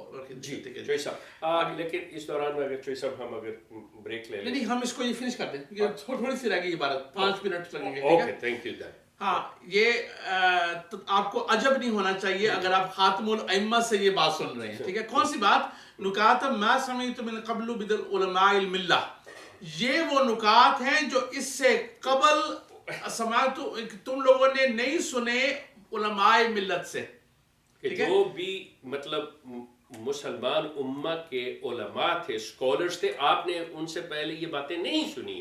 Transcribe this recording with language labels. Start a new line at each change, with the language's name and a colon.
Urdu: جی چوئی صاحب، لیکن اس دوران میں اگر چوئی صاحب ہم اگر بریک لے لیں. نہیں ہم اس کو یہ فنش کر دیں، تھوڑی سی رہ گئی عبارت، 5 منٹ لگیں گے. Okay thank you. ہاں یہ آپ کو عجب نہیں ہونا چاہیے اگر آپ خاتم الائمہ سے یہ بات سن رہے ہیں. ٹھیک ہے. کون سی بات؟
Arabic: نکات ما سمعت من قبل بدل علماء الملہ.
Urdu: یہ وہ نکات ہیں جو اس سے قبل سمعت تم لوگوں نے نہیں سنے علماء ملت سے، جو بھی مطلب مسلمان امہ کے علماء تھے، اسکالرز تھے، آپ نے ان سے پہلے یہ باتیں نہیں سنی.